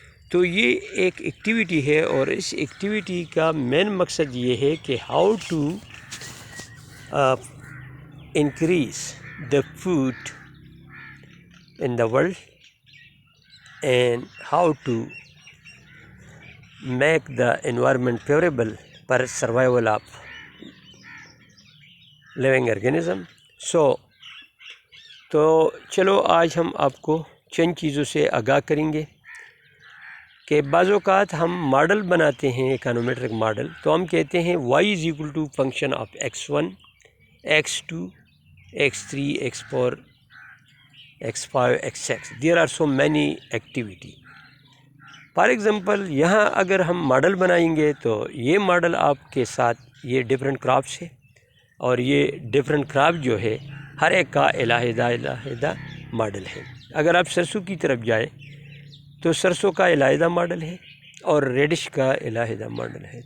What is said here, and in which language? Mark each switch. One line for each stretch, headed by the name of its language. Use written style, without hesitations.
Urdu: تو یہ ایک ایکٹیویٹی ہے، اور اس ایکٹیویٹی کا مین مقصد یہ ہے کہ
English: How to increase the food in the world and how to make the environment favorable for survival of living organism.
Urdu: تو چلو آج ہم آپ کو چند چیزوں سے آگاہ کریں گے کہ بعض اوقات ہم ماڈل بناتے ہیں، اکانومیٹرک ماڈل. تو ہم کہتے ہیں
English: y is equal to function of x1 x2 x3 x4 x5 x6. There are so many activity.
Urdu: For example یہاں اگر ہم ماڈل بنائیں گے تو یہ ماڈل آپ کے ساتھ یہ ڈفرینٹ کراپس ہے، اور یہ ڈفرینٹ کراپ جو ہے ہر ایک کا علیحدہ ماڈل ہے. اگر آپ سرسوں کی طرف جائیں تو سرسوں کا علیحدہ ماڈل ہے اور ریڈش کا علیحدہ ماڈل ہے.